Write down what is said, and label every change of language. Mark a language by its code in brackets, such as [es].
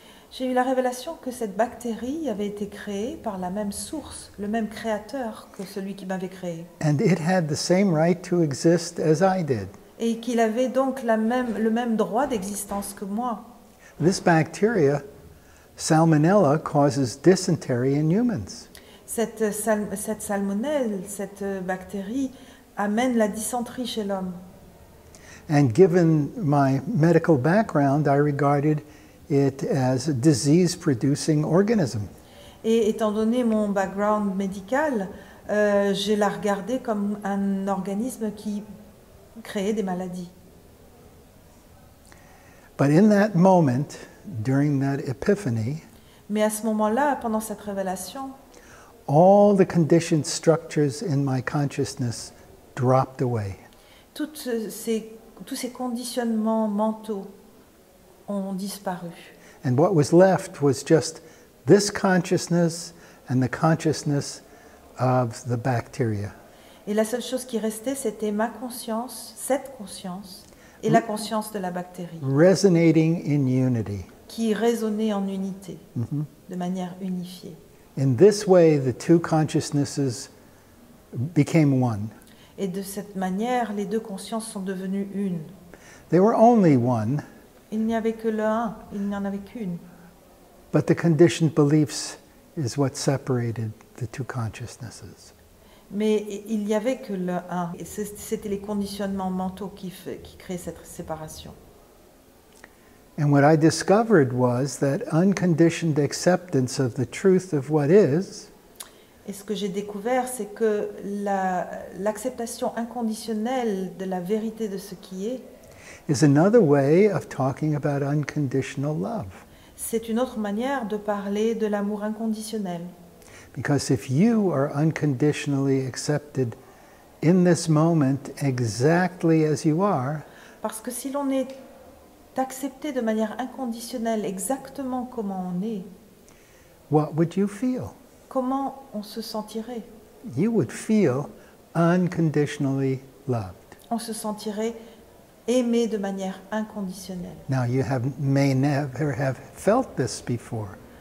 [fr] J'ai eu la révélation que cette bactérie avait été créée par la même source, le même créateur que celui qui m'avait créé. [en] And it had the same right to exist as I did. [fr] Et qu'il avait donc le même droit d'existence que moi. [en] This bacteria, Salmonella, causes dysentery in humans. [fr] Cette salmonelle, cette bactérie, amène la dysenterie chez l'homme. [en] And given my medical background, I regarded it as a disease-producing organism. [fr] Et étant donné mon background médical, je la regardais comme un organisme qui créait des maladies. [en] But in that moment, during that epiphany, [fr] Mais à ce moment-là, pendant cette révélation, [en] all the conditioned structures in my consciousness dropped away. [fr] tous ces conditionnements mentaux ont disparu. [en] And what was left was just this consciousness and the consciousness of the bacteria. [fr] Et la seule chose qui restait, c'était ma conscience, cette conscience, et la conscience de la bactérie, [en] Resonating in unity. [fr] qui résonnait en unité, de manière unifiée. [en] In this way, the two consciousnesses became one. [fr] Et de cette manière, les deux consciences sont devenues une. [en] They were only one, [fr] Il n'y avait que le un, il n'y en avait qu'une. [en] but the conditioned beliefs is what separated the two consciousnesses. [fr] Mais il n'y avait que le un. Et c'était les conditionnements mentaux qui créaient cette séparation. [en] And what I discovered was that unconditioned acceptance of the truth of what is [fr] Et ce que j'ai découvert, c'est que l'acceptation inconditionnelle de la vérité de ce qui est, [en] is another way of talking about unconditional love. [fr] c'est une autre manière de parler de l'amour inconditionnel. [en] Because if you are unconditionally accepted in this moment exactly as you are, [fr] Parce que si l'on est accepté de manière inconditionnelle exactement comment on est, [en] what would you feel? [fr] comment on se sentirait? [en] You would feel unconditionally loved. [fr] On se sentirait aimé de manière inconditionnelle. [en] Now you may never have felt this before,